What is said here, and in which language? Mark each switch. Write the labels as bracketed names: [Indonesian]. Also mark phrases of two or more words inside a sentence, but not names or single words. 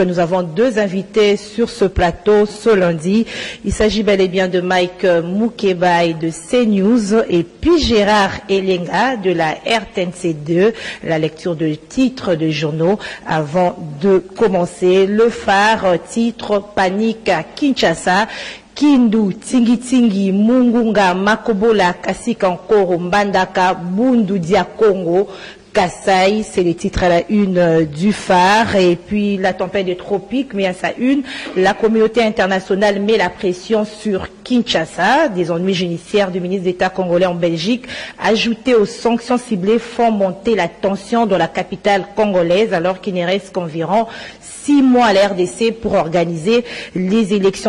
[French] Nous avons deux invités sur ce plateau ce lundi. Il s'agit bel et bien de Mike Moukebaï de CNews et puis Gérard Elenga de la RTNC2. La lecture de titres de journaux avant de commencer. Le phare, titre panique à Kinshasa. Kindu, Tingi Tingi, Mungunga, Makobola, Kasika Nkoro, Mbandaka, Bundu Dia Congo, Kasaï, c'est les titres à la une du phare. Et puis la tempête des tropiques, mais à sa une, la communauté internationale met la pression sur Kinshasa. Des ennuis judiciaires du ministre d'État congolais en Belgique, ajoutés aux sanctions ciblées, font monter la tension dans la capitale congolaise, alors qu'il ne reste qu'environ 6 mois à la RDC pour organiser les élections.